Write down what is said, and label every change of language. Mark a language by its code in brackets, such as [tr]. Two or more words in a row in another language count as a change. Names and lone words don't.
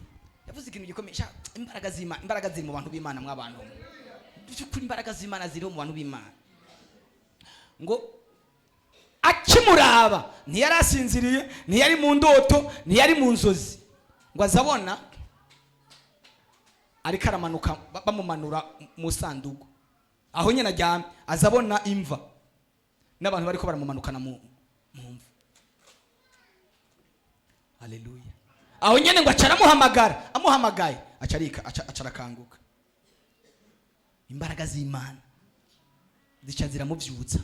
[rn] Yavuze ikintu gikomeye, imbaraga ziri mu bantu b'Imana mw'abantu. Byukuri imbaraga z'Imana ziri mu bantu b'Imana. Ngo akimuraba ntiyarasinziriye, ntiyari mu ndoto, ntiyari mu nzozi, ngo azabona ariko aramanuka bamumanura mu sanduku aho nyene ajyamye, azabona imva n'abantu bariko baramumanukana mu mva. Haleluya. Aho nyene ngo acaramuhamagara, amuhamagaye acarakanguka. Imbaraga z'Imana zica ziramuvyutsa.